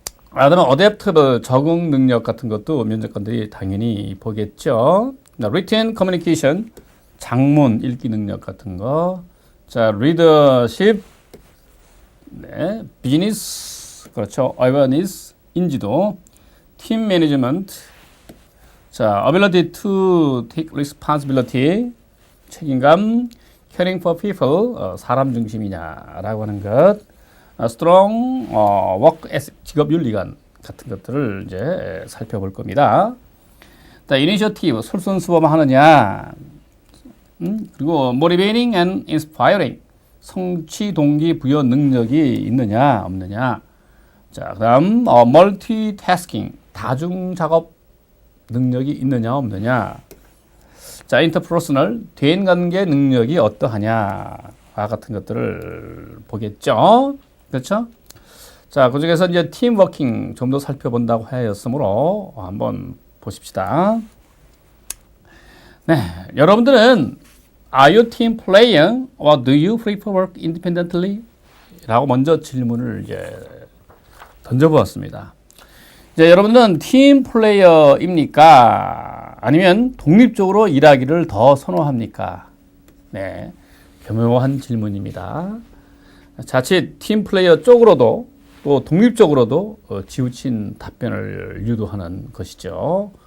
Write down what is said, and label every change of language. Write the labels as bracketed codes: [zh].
[ko] 그다음에 adaptable 적응 능력 같은 것도 면접관들이 당연히 보겠죠. [en] written communication [ko] 장문 읽기 능력 같은 거. 자, leadership, 네, business 그렇죠. [en] awareness [ko] 인지도, [en] team management. 자, ability to take responsibility [ko] 책임감, [en] caring for people [ko] 사람 중심이냐라고 하는 것. [en] strong work ethic [ko] 직업 윤리관 같은 것들을 이제 살펴볼 겁니다. initiative 솔선수범하느냐, 그리고 [en] motivating and inspiring [ko] 성취 동기 부여 능력이 있느냐 없느냐. 자, 그다음 multitasking 다중 작업 능력이 있느냐 없느냐. 자, interpersonal 대인 관계 능력이 어떠하냐와 같은 것들을 보겠죠. 그렇죠? 자, 그 중에서 이제 팀워킹 좀 더 살펴본다고 하였으므로 한번 보십시다. 네, 여러분들은 [en] Are you team player or do you prefer work independently? [ko] 라고 먼저 질문을 이제 던져보았습니다. 이제 여러분들은 팀 플레이어입니까? 아니면 독립적으로 일하기를 더 선호합니까? 네, 교묘한 질문입니다. 자칫 팀 플레이어 쪽으로도 또 독립적으로도 지우친 답변을 유도하는 것이죠.